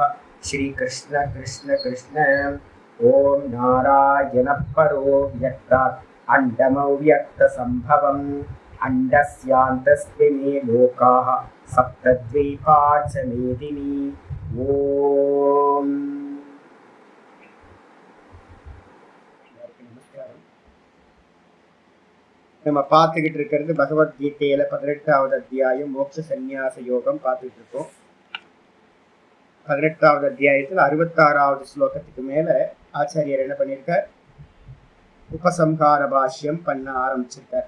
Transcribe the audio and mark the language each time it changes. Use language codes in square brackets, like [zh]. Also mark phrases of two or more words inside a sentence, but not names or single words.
[sa] श्रीकृष्ण कृष्ण कृष्ण। ॐ नारायणः परो व्यक्तात् अण्डमव्यक्तसम्भवम् अण्डस्यान्तस्मिन् लोकाः सप्तद्वीपा च मेदिनी। [ta] ॐ நம்ம பார்த்துக்கிட்டு இருக்கிறது பகவத்கீதையில 18வது அத்தியாயம் மோட்ச சந்நியாச யோகம் பார்த்துட்டு இருக்கோம். 18வது அத்தியாயத்தில் 66வது ஸ்லோகத்துக்கு மேல ஆச்சாரியர் என்ன பண்ணியிருக்கார், உபசம்ஹார பாஷ்யம் பண்ண ஆரம்பிச்சிருக்கார்.